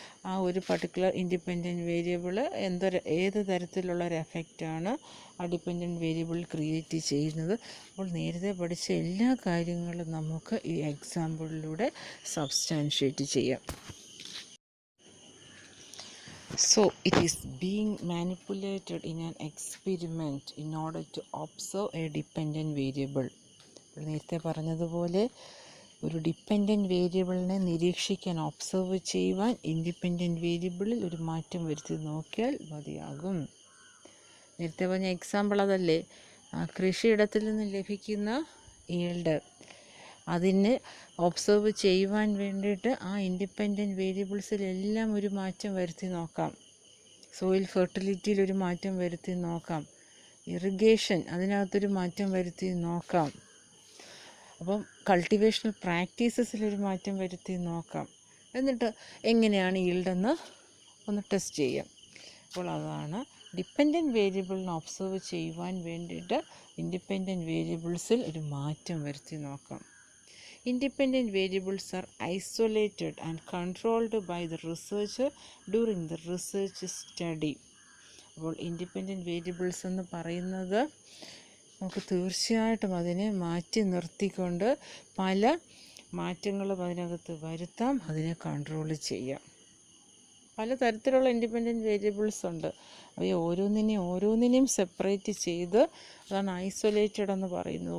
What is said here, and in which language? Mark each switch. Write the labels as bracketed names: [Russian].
[Malayalam] ആ ഒരു particular independent variable ഏത് തരത്തിലുള്ളൊരു എഫക്റ്റാണ് ആ ഡിപ്പെൻഡൻറ്റ് വേരിയബിൾ ക്രിയേറ്റ് ചെയ്യുന്നത്. അപ്പോൾ നേരത്തെ പഠിച്ച എല്ലാ കാര്യങ്ങളും നമുക്ക് ഈ എക്സാമ്പിളിലൂടെ സബ്സ്റ്റാൻഷ്യേറ്റ് ചെയ്യാം. [English] So it is being manipulated in an experiment in order to observe a dependent variable. [Malayalam] നേരത്തെ പറഞ്ഞതുപോലെ ഒരു ഡിപ്പെൻഡൻറ്റ് വേരിയബിളിനെ നിരീക്ഷിക്കാൻ, ഒബ്സർവ് ചെയ്യുവാൻ ഇൻഡിപെൻഡൻറ്റ് വേരിയബിളിൽ ഒരു മാറ്റം വരുത്തി നോക്കിയാൽ മതിയാകും. നേരത്തെ പറഞ്ഞ എക്സാമ്പിൾ അതല്ലേ, കൃഷിയിടത്തിൽ നിന്ന് ലഭിക്കുന്ന ഈൽഡ് അതിനെ ഒബ്സർവ് ചെയ്യുവാൻ വേണ്ടിയിട്ട് ആ ഇൻഡിപെൻഡൻറ്റ് വേരിയബിൾസിലെല്ലാം ഒരു മാറ്റം വരുത്തി നോക്കാം. സോയിൽ ഫെർട്ടിലിറ്റിയിലൊരു മാറ്റം വരുത്തി നോക്കാം, ഇറിഗേഷൻ അതിനകത്തൊരു മാറ്റം വരുത്തി നോക്കാം, അപ്പം കൾട്ടിവേഷണൽ പ്രാക്ടീസസിലൊരു മാറ്റം വരുത്തി നോക്കാം. എന്നിട്ട് എങ്ങനെയാണ് ഈൽഡെന്ന് ഒന്ന് ടെസ്റ്റ് ചെയ്യാം. അപ്പോൾ അതാണ് ഡിപ്പെൻഡൻറ്റ് വേരിയബിളിനെ ഒബ്സർവ് ചെയ്യുവാൻ വേണ്ടിയിട്ട് ഇൻഡിപെൻഡൻറ്റ് വേരിയബിൾസിൽ ഒരു മാറ്റം വരുത്തി നോക്കാം. [English] Independent variables are isolated and controlled by the researcher during the research study. [Malayalam] അപ്പോൾ ഇൻഡിപെൻഡൻറ്റ് വേരിയബിൾസ് എന്ന് പറയുന്നത് നമുക്ക് തീർച്ചയായിട്ടും അതിനെ മാറ്റി നിർത്തിക്കൊണ്ട് പല മാറ്റങ്ങളും അതിനകത്ത് വരുത്താം, അതിനെ കൺട്രോൾ ചെയ്യാം. പലതരത്തിലുള്ള ഇൻഡിപെൻഡൻറ്റ് വേരിയബിൾസ് ഉണ്ട്. അവയെ ഓരോന്നിനെയും സെപ്പറേറ്റ് ചെയ്ത്, അതാണ് ഐസൊലേറ്റഡ് എന്ന് പറയുന്നത്.